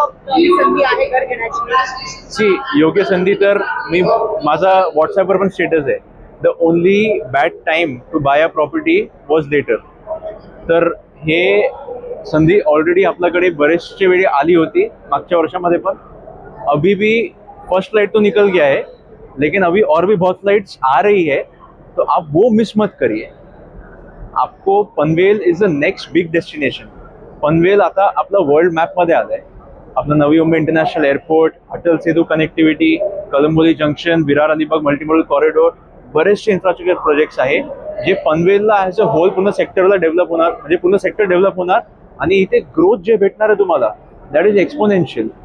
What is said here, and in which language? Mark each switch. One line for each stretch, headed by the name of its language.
Marathi: योग्य संधी तर मी माझा व्हॉट्सअपवर पण स्टेटस आहे,
English: The only bad time to buy a property was later.
Marathi: तर हे संधी ऑलरेडी आपल्याकडे बरेचशे वेळी आली होती मागच्या वर्षामध्ये पण।
Hindi: अभी भी फर्स्ट फ्लाइट तो निकल गया है, लेकिन अभी और भी बहुत फ्लाइट्स आ रही है, तो आप वो मिस मत करिए। आपको
English: Panvel is the next big destination.
Marathi: Panvel आता आपला वर्ल्ड मॅपमध्ये आलं आहे। आपलं Navi Mumbai international airport, Atal Setu connectivity, Kalamboli junction, Virar Alibag multimodal corridor, बरेचसे इन्फ्रास्ट्रक्चर प्रोजेक्ट्स आहे जे पनवेलला
English: as a whole
Marathi: पूर्ण सेक्टरला डेव्हलप होणार, म्हणजे पूर्ण सेक्टर डेव्हलप होणार आणि इथे ग्रोथ जे भेटणार आहे तुम्हाला
English: That is exponential.